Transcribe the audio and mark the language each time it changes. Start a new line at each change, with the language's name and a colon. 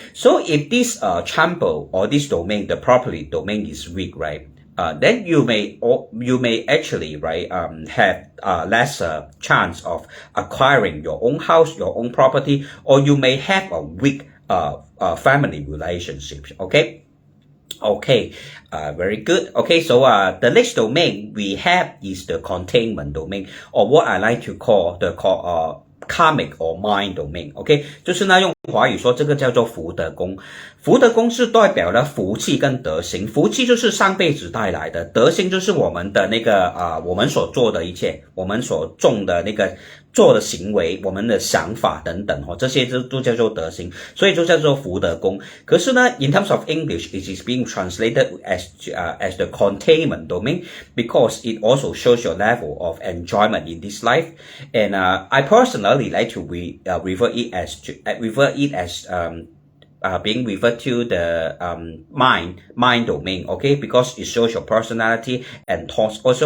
English: So if this chamber or this domain, the property domain, is weak, right, then you may actually, right, have lesser chance of acquiring your own house, your own property, or you may have a weak family relationship, okay. Okay, very good. Okay, so the next domain we have is the containment domain, or what I like to call the karmic or mind domain.
Chinese: Okay, 就是呢用华语说这个叫做福德宫。福德宫是代表了福气跟德行，福气就是上辈子带来的，德行就是我们的那个我们所做的一切，我们所种的那个做的行为，我们的想法等等这些都叫做德行，所以就叫做福德宫。可是呢
English: in terms of English, it is being translated as the containment domain, because it also shows your level of enjoyment in this life. And I personally like to refer it as being referred to the mind domain, okay, because it shows your personality and thoughts.